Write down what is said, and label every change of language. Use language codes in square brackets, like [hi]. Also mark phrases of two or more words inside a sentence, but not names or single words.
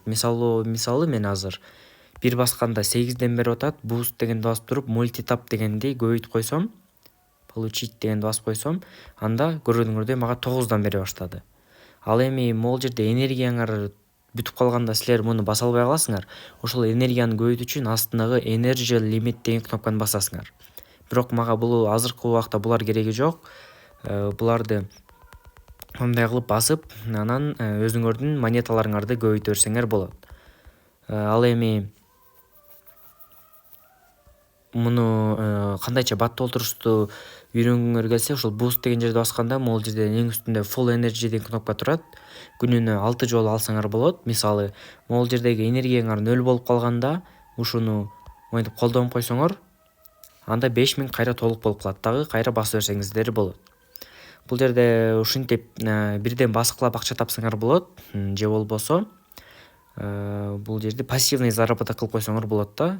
[ky] Мисалы мен азыр бир басканда 8ден берип атат. Boost дегенди басып туруп, multitap дегенди көбөйтүп койсом, получить дегенди басып койсом, анда көргөнүңөрдөй мага 9дан бере баштады. Ал эми могул жерде энергияңар бүтүп калганда силер муну баса албай каласыңар. Ошол энергияны көбөйтүү үчүн астындагы [en] energy limit [ky] деген кнопканы басасыңар. Бирок мага бул азыркы убакта булар кереги жок. Буларды мындай кылып басып, анан өзүңөрдүн монеталарыңарды көбөйтө берсеңер болот. Ал эми муну кандайча бат толтурушту үйрөнгүңөр келсе, ушул boost деген жерди басканда могул жерде эң үстүндө [en] full energy [ky] деген кнопка турат. Күнүнө 6 жолу алсаңар болот. Мисалы, могул жердеги энергияңар 0 болуп калганда, ушуну монтип колдонуп койсоңор, анда 5000 кайра толук болуп калат. Дагы кайра басып берсеңиздер болот. Бул жерде ушинтип бирден баскылап акча тапсаңар болот, же болбосо бул жерде [ru] пассивный заработок [ky] кылып койсоңор болот да.